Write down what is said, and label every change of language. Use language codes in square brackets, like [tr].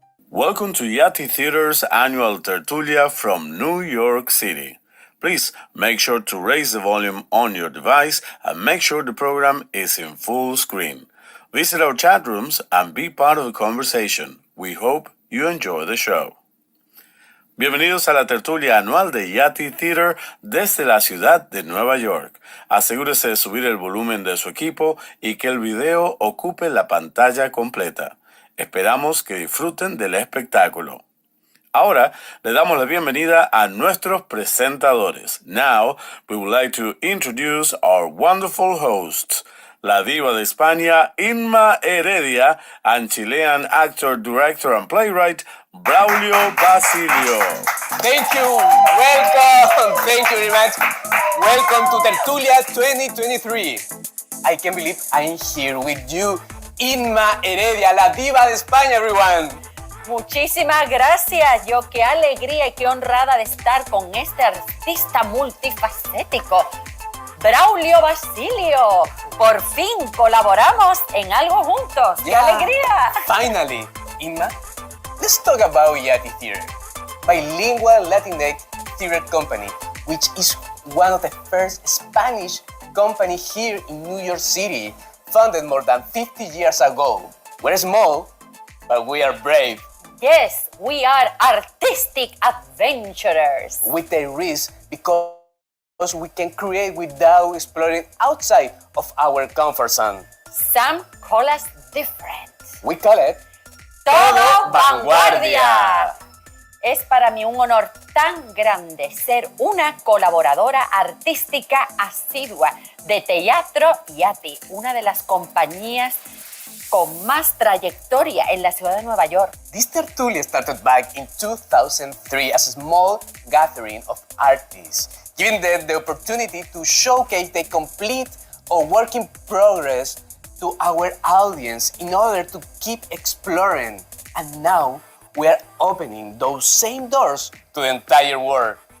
[en] Welcome to Yati Theater's annual Tertulia from New York City. Please make sure to raise the volume on your device and make sure the program is in full screen. Visit our chat rooms and be part of the conversation. We hope you enjoy the show. [es] Bienvenidos a la tertulia anual de Yati Theater desde la ciudad de Nueva York. Asegúrese de subir el volumen de su equipo y que el video ocupe la pantalla completa. Esperamos que disfruten del espectáculo. Ahora le damos la bienvenida a nuestros presentadores. [en] Now, we would like to introduce our wonderful hosts. [es] La diva de España, [en] Inma Heredia, and Chilean actor, director, and playwright, Braulio Basilio. Thank you. Welcome. Thank you very much. Welcome to Tertulia 2023. I can't believe I'm here with you, Inma Heredia, [es] la diva de España, [en] everyone. [es] Muchísimas gracias. Yo qué alegría y qué honrada de estar con este artista multifacético, Braulio Basilio. Por fin colaboramos en algo juntos. ¡Qué alegría! [en] Finally, Inma, let's talk about Yati Theater, bilingual Latinx theater company, which is one of the first Spanish company here in New York City, founded more than 50 years ago. We're small, but we are brave. Yes, we are artistic adventurers. With a risk because we can create without exploring outside of our comfort zone. Some call us different. We call it [es] Todo Vanguardia. Es para mí un honor tan grande ser una colaboradora artística asidua de Teatro Yati, una de las compañías con más trayectoria en la ciudad de Nueva York. [en] This Tertulia started back in 2003 as a small gathering of artists, giving them the opportunity to showcase their complete or work in progress to our audience in order to keep exploring. And now we are opening those same doors to the entire world.